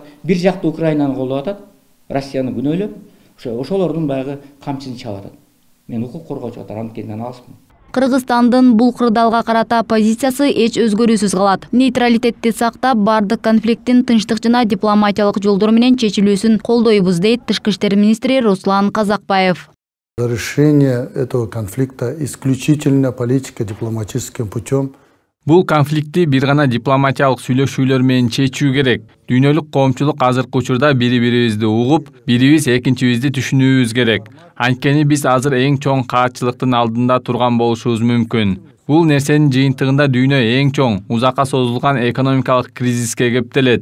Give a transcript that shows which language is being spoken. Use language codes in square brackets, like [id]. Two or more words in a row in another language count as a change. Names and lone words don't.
[ky] Бир жакты Украинаны колдоп атат. Россияны күнөөлөп, ошолордун баягы камчысын чалып атат. Мен укук коргоочу атар анткени алысмын. Кыргызстандын бул кырдаалга карата позициясы эч өзгөрүүсүз калат. Нейтралитетти сактап, бардык конфликттин тынчтык жана дипломатиялык жолдор менен чечилүүсүн колдойбуз, дейт Тышкы иштер министри Руслан Казакбаев. [ru] Решение этого конфликта исключительно политико-дипломатическим путем. [ky] Бул конфликтти бир гана дипломатиялык сүйлөшүүлөр менен чечүү керек. Дүйнөлүк коомчулук азыркы учурда бири-бирибизди угуп, бирибиз экинчибизди түшүнүүбүз керек. Анткени биз азыр эң чоң каатчылыктын алдында турган болушубуз мүмкүн. Бул нерсенин жыйынтыгында дүйнө эң чоң, узакка созулган экономикалык кризиске кептелет.